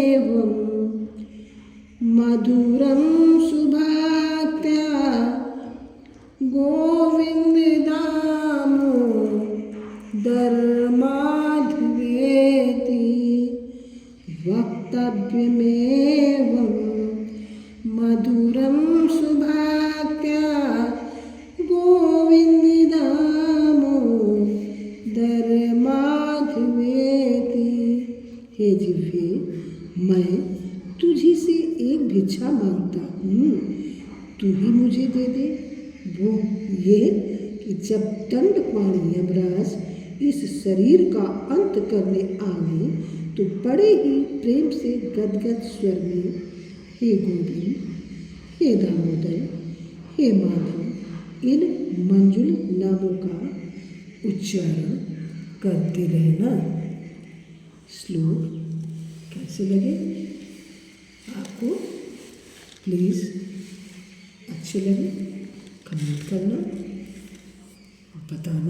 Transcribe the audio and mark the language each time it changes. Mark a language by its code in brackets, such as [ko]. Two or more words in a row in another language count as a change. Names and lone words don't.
[sa] वक्तव्यमेवं मधुरं सुभात्या गोविंद दामोदर माधवेति वक्तव्यमेवं मधुरं सुभाक्या गोविंद दामोदर माधवेति। [hi] हे जिह्वे, मैं तुझी से एक भिक्षा मांगता हूँ, तू ही मुझे दे दे। वो ये कि जब दंडपाणी यमराज इस शरीर का अंत करने आवे तो बड़े ही प्रेम से गदगद स्वर में हे गोविंद, हे दामोदर, हे माधव इन मंजुल नामों का उच्चारण करते रहना। श्लोक कैसे लगे आपको? प्लीज़ अच्छे लगे कमेंट करना, बताना।